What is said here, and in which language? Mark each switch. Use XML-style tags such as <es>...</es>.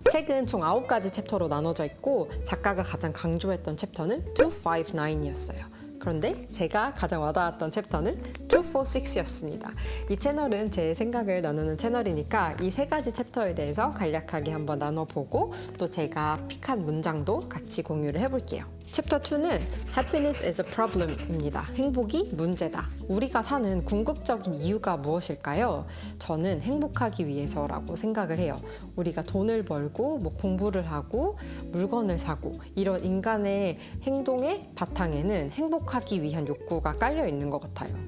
<ko>책은 총 9가지 챕터로 나눠져 있고 작가가 가장 강조했던 챕터는 259이었어요. 그런데 제가 가장 와닿았던 챕터는 246였습니다. 이 채널은 제 생각을 나누는 채널이니까 이 3가지 챕터에 대해서 간략하게 한번 나눠보고 또 제가 픽한 문장도 같이 공유를 해볼게요. 챕터 2는</ko> <en>Happiness is a problem입니다.</en> <ko>행복이 문제다. 우리가 사는 궁극적인 이유가 무엇일까요? 저는 행복하기 위해서라고 생각을 해요. 우리가 돈을 벌고 공부를 하고 물건을 사고 이런 인간의 행동의 바탕에는 행복하기 위한 욕구가 깔려 있는 것 같아요.</ko>